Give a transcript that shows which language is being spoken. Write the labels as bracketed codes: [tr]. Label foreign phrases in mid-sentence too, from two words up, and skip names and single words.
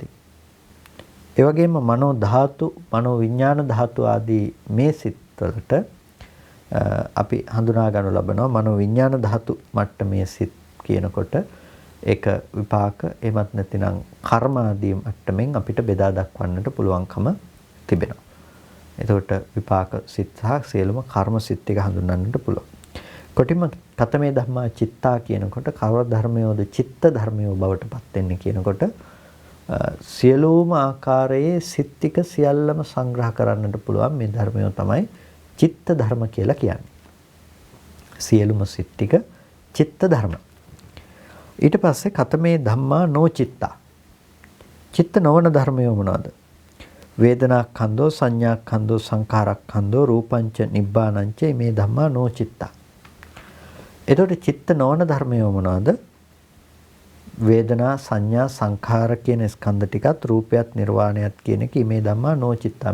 [si] ඒ වගේම මනෝ ධාතු, මනෝ විඥාන ධාතු ආදී මේ සිත්වලට අපි හඳුනා ගන්නු ලබනවා මනෝ විඥාන ධාතු මට්ටමේ සිත් කියනකොට ඒක විපාක එමත් නැතිනම් කර්ම ආදී මට්ටමින් අපිට බෙදා දක්වන්නට පුළුවන්කම තිබෙනවා. එතකොට විපාක සිත් සහ සියලුම කර්ම සිත් ටික හඳුන්වන්නට පුළුවන්. කොටිම [pi] කතමේ ධම්මා චිත්තා [si] කියනකොට කවර ධර්මයෝද චිත්ත ධර්මයෝ බවට පත් වෙන්නේ කියනකොට සියලුම ආකාරයේ සිත් ටික සියල්ලම සංග්‍රහ කරන්නට පුළුවන් මේ ධර්මයෝ තමයි චිත්ත ධර්ම කියලා කියන්නේ. සියලුම සිත් ටික චිත්ත ධර්ම. ඊට පස්සේ [pi] කතමේ ධම්මා නොචිත්තා. [si] චිත්ත නොවන ධර්මයෝ මොනවාද? [pi] වේදනාඛන්‍தோ සංඥාඛන්‍தோ සංඛාරඛන්‍தோ රූපංච නිබ්බානංච මේ ධම්මා නොචිත්තා. [si] එතකොට චිත්ත නොවන ධර්මයෝ මොනවාද? වේදනා සංඥා සංඛාර කියන ස්කන්ධ ටිකත් රූපයත් නිර්වාණයත් කියන එක [pi] මේ ධම්මා නොචිත්තා.